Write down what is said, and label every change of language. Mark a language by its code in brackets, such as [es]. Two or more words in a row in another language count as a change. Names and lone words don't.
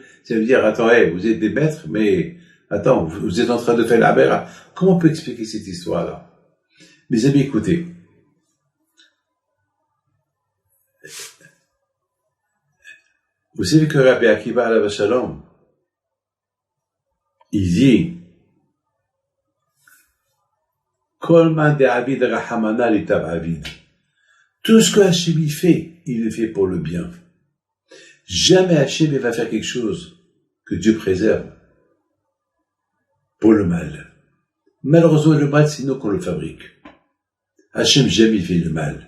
[fr] Ça veut dire, attends, vous êtes des maîtres, mais attends, vous êtes en train de faire la béra. Comment on peut expliquer cette histoire-là? Mes amis, écoutez. Vous savez que Rabbi Akiva [he] עליו השלום, [fr] il dit, [arc] כל מאן דעביד רחמנא לטב עביד. [fr] Tout ce que Hachem y fait, il le fait pour le bien. Jamais Hachem va faire quelque chose que Dieu préserve pour le mal. Malheureusement, le mal, c'est nous qu'on le fabrique. Hachem jamais fait le mal.